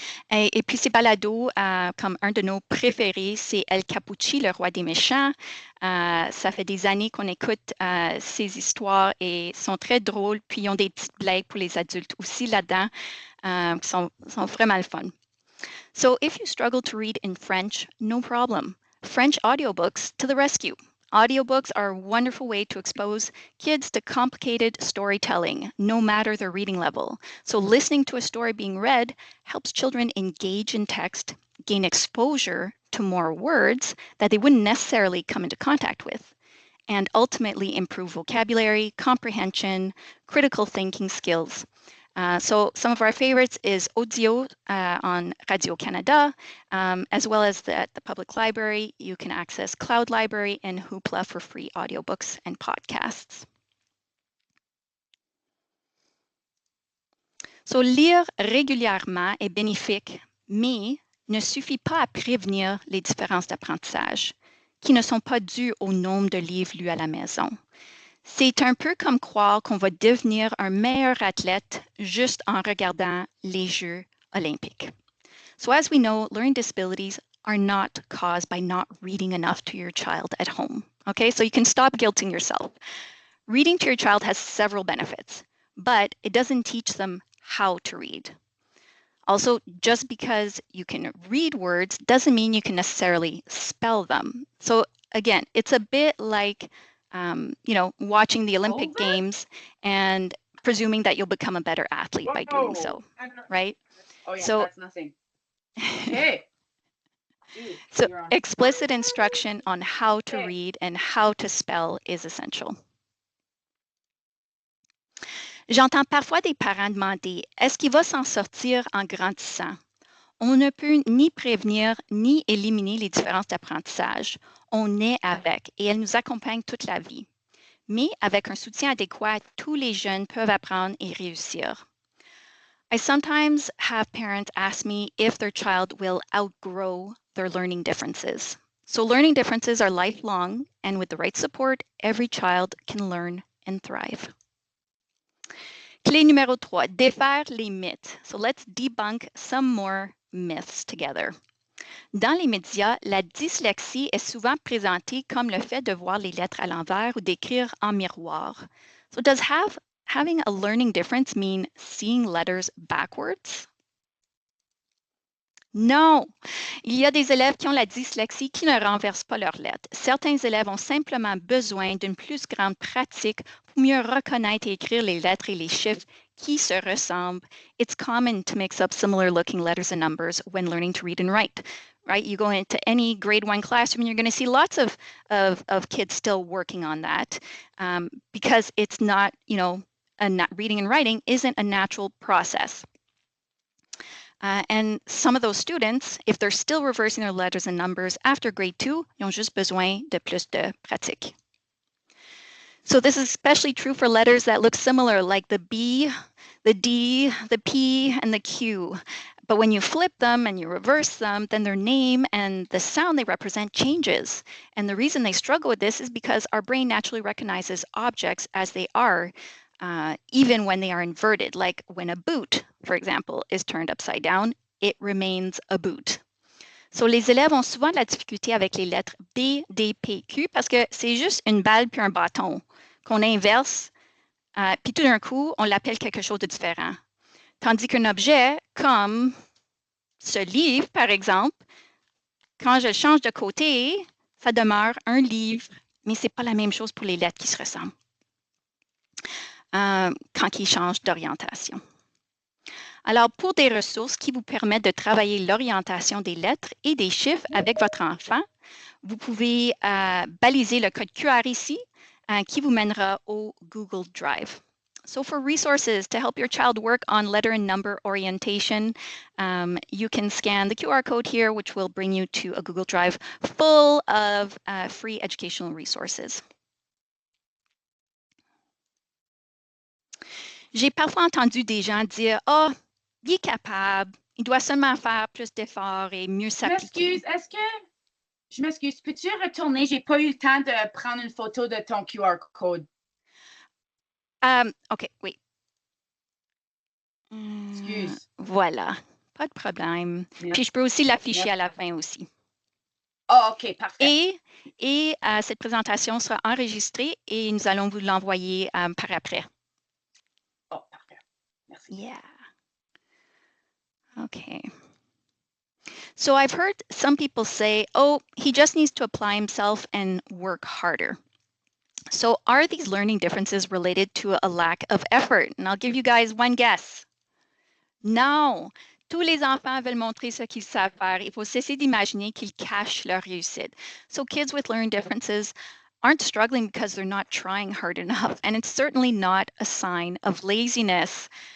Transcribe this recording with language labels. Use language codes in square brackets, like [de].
[fr] Et puis ces balados, comme un de nos préférés, c'est El Capucci, le roi des méchants. Ça fait des années qu'on écoute ces histoires et sont très drôles. Puis ils ont des petites blagues pour les adultes aussi là-dedans qui sont vraiment le fun. [en] So if you struggle to read in French, no problem. French audiobooks to the rescue. Audiobooks are a wonderful way to expose kids to complicated storytelling, no matter their reading level. So listening to a story being read helps children engage in text, gain exposure to more words that they wouldn't necessarily come into contact with, and ultimately improve vocabulary, comprehension, critical thinking skills. So some of our favorites is Audio on Radio-Canada, as well as at the public library. You can access Cloud Library and Hoopla for free audiobooks and podcasts. [fr] So lire régulièrement est bénéfique, mais ne suffit pas à prévenir les différences d'apprentissage qui ne sont pas dues au nombre de livres lus à la maison. C'est un peu comme croire qu'on va devenir un meilleur athlète juste en regardant les Jeux olympiques. [en] So as we know, learning disabilities are not caused by not reading enough to your child at home. Okay, so you can stop guilting yourself. Reading to your child has several benefits, but it doesn't teach them how to read. Also, just because you can read words doesn't mean you can necessarily spell them. So again, it's a bit like, watching the Olympic Games and presuming that you'll become a better athlete by doing so, right? Oh yeah, So- that's nothing. Okay. So explicit instruction on how to read and how to spell is essential. [fr] J'entends parfois des parents demander, est-ce qu'il va s'en sortir en grandissant? On ne peut ni prévenir ni éliminer les différences d'apprentissage. On est avec et elles nous accompagnent toute la vie. Mais avec un soutien adéquat, tous les jeunes peuvent apprendre et réussir. [en] I sometimes have parents ask me if their child will outgrow their learning differences. So learning differences are lifelong, and with the right support, every child can learn and thrive. [fr] Clé numéro 3, défaire les mythes. [en] So let's debunk some more myths together. [fr] Dans les médias, la dyslexie est souvent présentée comme le fait de voir les lettres à l'envers ou d'écrire en miroir. [en] So does having a learning difference mean seeing letters backwards? [fr] Non! Il y a des élèves qui ont la dyslexie qui ne renversent pas leurs lettres. Certains élèves ont simplement besoin d'une plus grande pratique pour mieux reconnaître et écrire les lettres et les chiffres qui se ressemblent. [en] It's common to mix up similar looking letters and numbers when learning to read and write. Right? You go into any grade 1 classroom and you're going to see lots of kids still working on that because it's not, reading and writing isn't a natural process. And some of those students, if they're still reversing their letters and numbers after grade 2, [fr] ils ont juste besoin de plus de pratique. [en] So this is especially true for letters that look similar, like the B, the D, the P, and the Q. But when you flip them and you reverse them, then their name and the sound they represent changes. And the reason they struggle with this is because our brain naturally recognizes objects as they are, even when they are inverted. Like when a boot, for example, is turned upside down, it remains a boot. [fr] So les élèves ont souvent de la difficulté avec les lettres B, D, P, Q parce que c'est juste une balle puis un bâton qu'on inverse, puis tout d'un coup, on l'appelle quelque chose de différent. Tandis qu'un objet comme ce livre, par exemple, quand je le change de côté, ça demeure un livre, mais ce n'est pas la même chose pour les lettres qui se ressemblent quand ils changent d'orientation. Alors, pour des ressources qui vous permettent de travailler l'orientation des lettres et des chiffres avec votre enfant, vous pouvez baliser le code QR ici qui vous mènera au Google Drive. So for resources to help your child work on letter and number orientation, you can scan the QR code here, which will bring you to a Google Drive full of free educational resources. J'ai parfois entendu des gens dire « Ah, il est capable, il doit seulement faire plus d'efforts et mieux s'appliquer. » Je m'excuse, peux-tu retourner? J'ai pas eu le temps de prendre une photo de ton QR code. OK, oui. Excuse. Voilà, pas de problème. Merci. Puis je peux aussi l'afficher à la fin aussi. Oh, OK, parfait. Et cette présentation sera enregistrée et nous allons vous l'envoyer par après. Oh, parfait. Merci. [en] Yeah. Okay. So I've heard some people say, oh, he just needs to apply himself and work harder. So are these learning differences related to a lack of effort? And I'll give you guys one guess. [fr] Non. Tous les enfants veulent montrer ce qu'ils savent faire. Il faut cesser d'imaginer qu'ils cachent leur réussite. [en] So kids with learning differences aren't struggling because they're not trying hard enough. And it's certainly not a sign of laziness.